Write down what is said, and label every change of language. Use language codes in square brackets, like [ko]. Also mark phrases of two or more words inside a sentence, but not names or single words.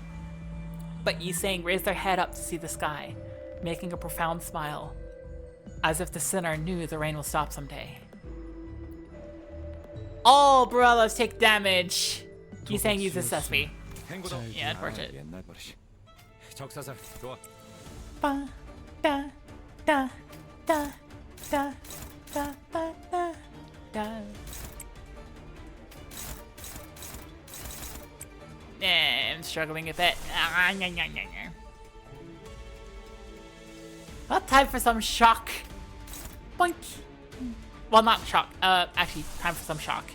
[en] But Yi Sang raised their head up to see the sky, making a profound smile, as if the sinner knew the rain will stop someday. All umbrellas take damage! Yi Sang uses Sesame. Yeah, unfortunate. [ko] 옛날 버릇이. 적사살 좋아. Ba, da, da, da, da, da, da, da, da. [en] I'm struggling a bit. Well, time for some shock. Boink. Well, not shock. Actually, time for some shock.